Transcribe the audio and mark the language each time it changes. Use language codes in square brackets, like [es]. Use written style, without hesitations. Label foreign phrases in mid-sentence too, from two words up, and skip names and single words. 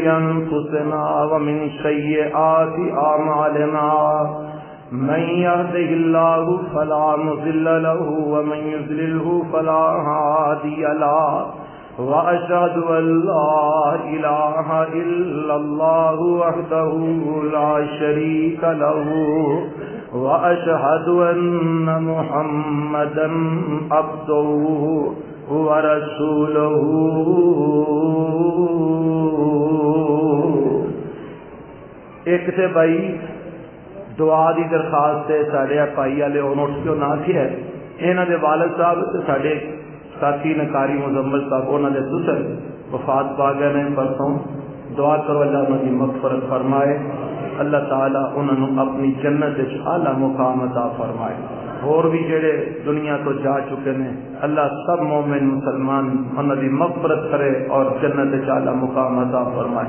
[ar] انفسنا ومن سیئات اعمالنا من يهده الله فلا مضل له ومن يضلله فلا هادي له واشهد ان لا اله الا الله وحده لا شريك له واشهد ان محمدا عبده ورسولہ. [pa] ایک تے بھائی دعا دی درخواست ہے ساڈے پائی والے اون اٹھ کے نہ کیا ہے انہاں دے والد صاحب تے ساڈے ساتھی نکاری مزمل صاحب انہاں دے سسر وفات پا گئے نے پرسوں. دعا کرو اللہ انہاں دی مغفرت فرمائے. اللہ تعالی انہاں نو اپنی جنت وچ اعلی مقام عطا فرمائے. اور بھی جڑے دنیا تو [ur] جا چکے ہیں [pa] اللہ سب مومن مسلمان انہاں دی مغفرت کرے اور جنت وچ اعلی مقام عطا فرمائے.